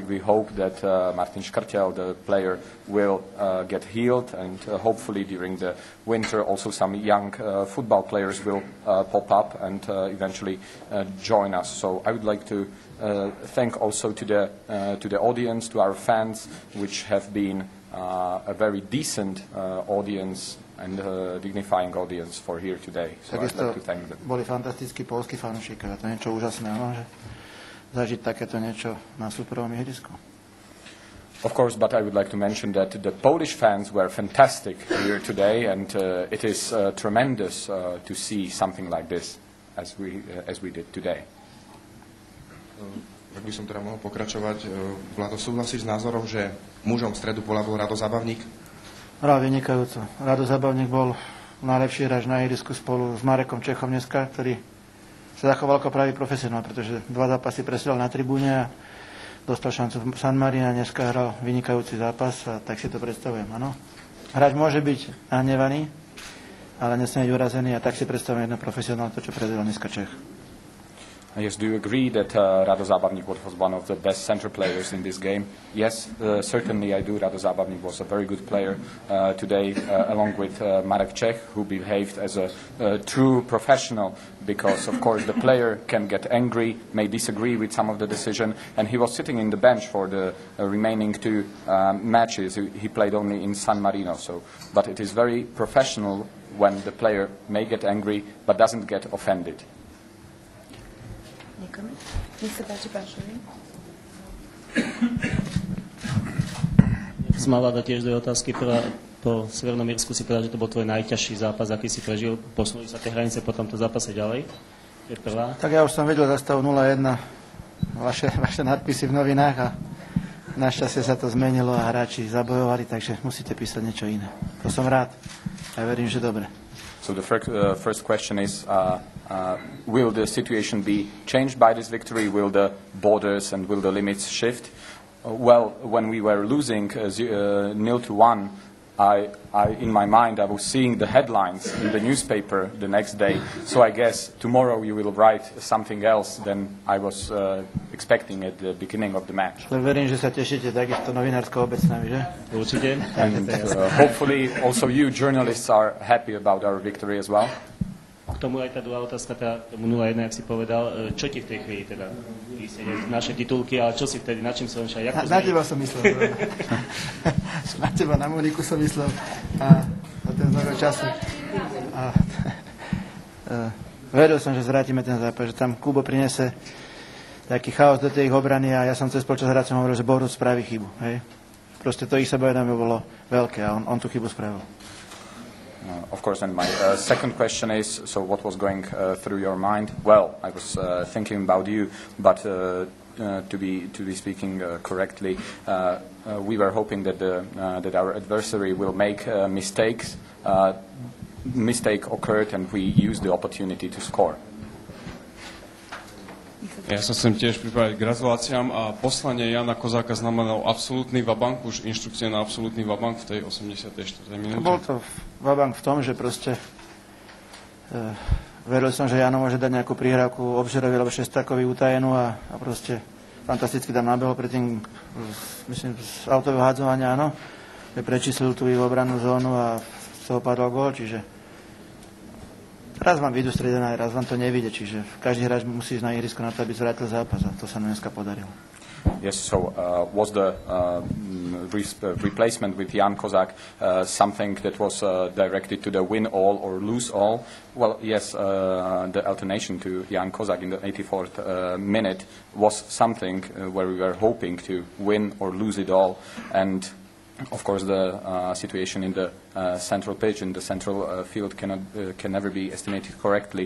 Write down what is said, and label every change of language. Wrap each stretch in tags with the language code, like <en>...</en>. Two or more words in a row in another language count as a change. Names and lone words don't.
<en>We hope that Martin Škrtel, the player, will get healed, and hopefully during the winter also some young football players will pop up and eventually join us. So I would like to thank also to the audience, to our fans, which have been a very decent audience and dignifying audience for here today. So I'd like to thank them.</en> <sk>Boli fantastickí poľskí fanúšikovia, to je niečo úžasné, no, že zažiť takéto niečo na súperovom ihrisku.</sk> <en>Of course, but I would like to mention that the Polish fans were fantastic here today, and it is tremendous to see something like this as we did today.</en> <sk>Ak by som teda mohol pokračovať, Vlado, súhlasíš s názorom, že mužom v stredu pola bol Rado Zabavník? Hral vynikajúco. Rado Zabavník bol najlepší hráč na ihrisku spolu s Marekom Čechom dneska, ktorý sa zachoval ako pravý profesionál, pretože 2 zápasy presiedal na tribúne a dostal šancu v San Marino a dneska hral vynikajúci zápas a tak si to predstavujem. Ano. Hráč môže byť nahnevaný, ale nesmie byť urazený a tak si predstavujem jeden profesionál, to, čo predvedol dneska Čech.</sk> <en>Yes, do you agree that Rado Zábavník was one of the best center players in this game? Yes, certainly I do. Rado Zábavník was a very good player today, along with Marek Čech, who behaved as a true professional, because, of course, the player can get angry, may disagree with some of the decision, and he was sitting in the bench for the remaining two matches. He played only in San Marino, but it is very professional when the player may get angry, but doesn't get offended.</en> <sk>Niekomu? Nech sa páči, pán Šurín. Som mal dať tiež dve otázky. Prvá, po Severnom Írsku si povedal, že to bol tvoj najťažší zápas, aký si prežil. Posunuli sa tie hranice po tomto zápase ďalej. To je prvá. Tak ja už som videl za stav 0-1 vaše nadpisy v novinách a našťastie sa to zmenilo a hráči zabojovali, takže musíte písať niečo iné. To som rád. Ja verím, že dobre.</sk> <en>So the first question is, will the situation be changed by this victory? Will the borders and will the limits shift? Well, when we were losing 0-1, in my mind, I was seeing the headlines in the newspaper the next day. So I guess tomorrow you will write something else than I was expecting at the beginning of the match.</en> <sk>Verím, že sa tešíte takisto novinárskou obec s nami, že? Určite.</sk> <en>And hopefully also you journalists are happy about our victory as well.</en> <sk>K tomu aj tá druhá otázka, tomu 0-1, jak si povedal. Čo ti v tej chvíli teda? Naše titulky, ale čo si vtedy, na čím som šal? Na teba som myslel. Na teba, na Moniku som myslel. A ten znovu času. Veril som, že zvrátime ten zápas, že tam Kubo prinese taký chaos do tej ich obrany a ja som cez počas hrať som hovoril, že Borut spraví chybu. Hej? Proste to ich sebavedomie bolo veľké a on tú chybu spravil.</sk> <en>Of course, and my second question is, so what was going through your mind? Well, I was thinking about you, but to be speaking correctly, we were hoping that that our adversary will make mistakes. Mistake occurred, and we used the opportunity to score.</en> <sk>Ja sa chcem tiež pripraviť k gratuláciám a poslanie Jana Kozáka znamenalo absolútny vabank, už inštrukcie na absolútny vabank v tej 84. minúte. Bol to vabank v tom, že proste veril som, že Jano môže dať nejakú prihrávku Obžerovi alebo Šestakovi utajenú a proste fantasticky tam nabehol predtým, myslím, z autového hádzovania, áno, že prečíslil tú ich obrannú zónu a z toho padol gól, čiže raz vám vyjdu stredená, raz vám to nevyjde, čiže každý hráč musí ísť na ihrisko na to, aby zvrátil zápas a to sa nám dneska podarilo.</sk> <en>Yes, so was the replacement with Jan Kozák something that was directed to the win all or lose all? Well, yes, the alternation to Jan Kozák in the 84th minute was something where we were hoping to win or lose it all, and of course, the situation in the central pitch, in the central field, can never be estimated correctly.</en>